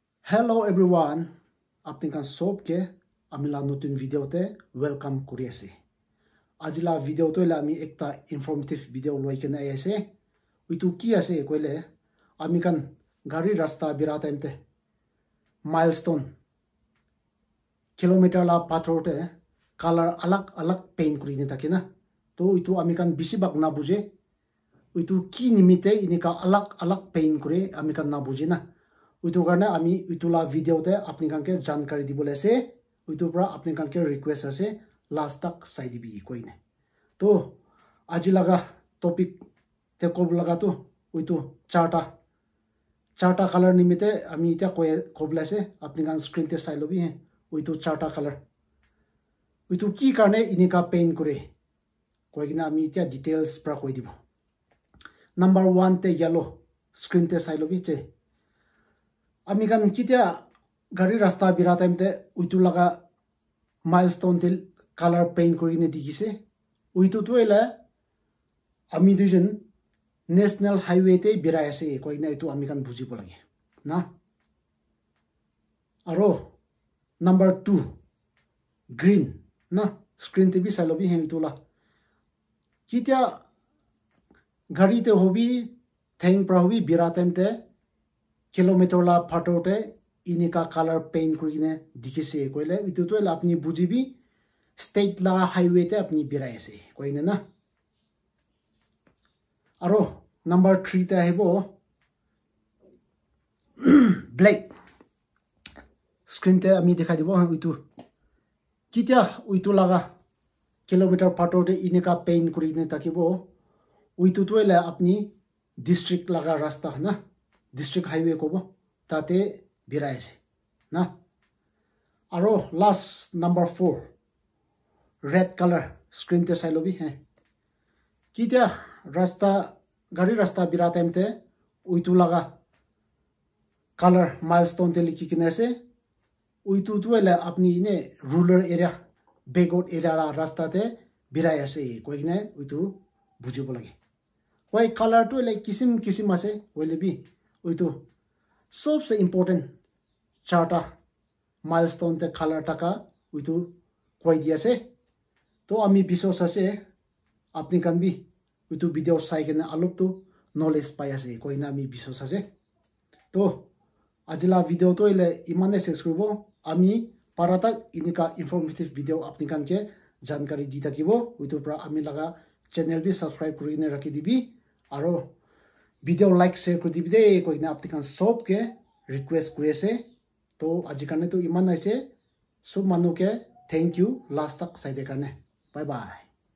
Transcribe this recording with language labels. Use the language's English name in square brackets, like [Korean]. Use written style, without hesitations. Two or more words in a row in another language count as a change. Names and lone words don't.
[English] Hello everyone, [Naga Pidgin] apni kan sob ke amila nutun video te welcome kuri ase. Ajila video to la ami ekta [English] informative video [Naga Pidgin] loi kena ase. Uitu ki ase koile ami kan gari rasta bira time te milestone kilometer la pathor te color alag paint kuri ni takina. To itu ami kan bisibak na buje. Uitu ki nimite inika alag paint kuri ami kan na buje na. Uitu karena ami itula video te apni kan ke jankari dibole ase. Uitu pra apni kan ke request ase last tak sai dibi koine. To aji laga topic te kob laga to uitu charta color nimite ami ita kobla ase apni kan screen te sai lobi he uitu charta color. Uitu ki karne inika paint kure. Koigina ami ita details pra koi dibo. Number 1 te [English] yellow screen [Naga Pidgin] te sai lobi che. Ami kan kitia gari rasta bira time te uitu laga milestone til color paint kuri ne digise uitu tuela ami dujen [English] national highway [Naga Pidgin] te bira ase koina itu ami kan buji polage na aro number 2 green na screen te bi salobi he itula kitia gari te hobi theng pra hobi bira time te kilometer la photote inika color paint kurine dikise koile itu to apni bujibi state la highway te apni birai ase koine na aro number 3 te hebo [English] black screen [Naga Pidgin] te ami dekha dibo itu kitia uitu laga kilometer photote inika paint kurine takibo uitu to apni district laga rasta na [English] district highway [Naga Pidgin] kobo tate birai ase na aro last number 4 [English] red color screen [Naga Pidgin] te sai lobi he kitia gari rasta bira time te uitu laga color milestone te likhi kine ase uitu tuela apni ne [English] rural area backward area [Naga Pidgin] la rasta te birai ase koine uitu bujibo lage koi color to like kisim ase wele bi uitu सबसे important charta milestone te color taka uitu koi dia se to ami bisos ase apni kan bi uitu video sai kena aluk tu knowledge pai ase koi na ami bisos ase to ajila video to ile imane se skribo ami parata inika [English] informative video [Naga Pidgin] apni kan ke jankari di takibo uitu pra ami laga channel bi subscribe kuri ne rakhi dibi aro [English] video like share [Naga Pidgin] kuri dibi de koi na apni kan sob ke request kuri ase to aji karne to iman aise sob manu ke [English] thank you [Naga Pidgin] last tak sai de karne [English] bye bye.